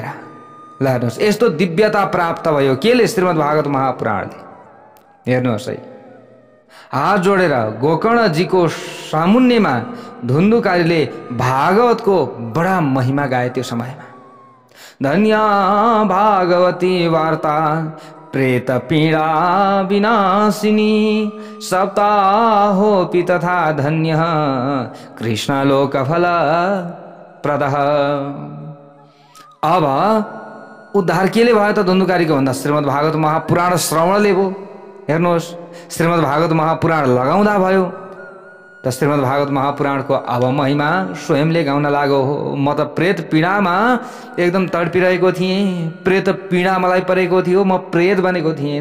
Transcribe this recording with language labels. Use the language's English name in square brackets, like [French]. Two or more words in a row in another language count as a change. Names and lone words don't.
[Nepali] ल हेर्नुहोस्, यस्तो दिव्यता प्राप्त भयो केले? श्रीमद् भागवत महापुराणले। हेर्नुहोस् है, हात जोडेर गोकर्णजीको सामुन्नेमा धुन्धुकारीले भागवतको बडा महिमा गाए त्यो समयमा। [Sanskrit] धन्य भागवती वार्ता प्रेत पीडा विनाशिनी सप्ताहोऽपि तथा धन्य कृष्ण लोकफल प्रदः। [Nepali] अब उद्धार केले भयो त धुन्धुकारीको भन्दा? श्रीमद् भागवत महापुराण श्रवणले भयो। हेर्नुहोस्, श्रीमद् भागवत महापुराण लगाउँदा भयो। त श्रीमद् भागवत महापुराणको अब महिमा स्वयंले गाउन लाग्यो। म त प्रेत पीडामा एकदम तडपिरहेको थिएँ, प्रेत पीडा मलाई परेको थियो, म प्रेत बनेको थिएँ।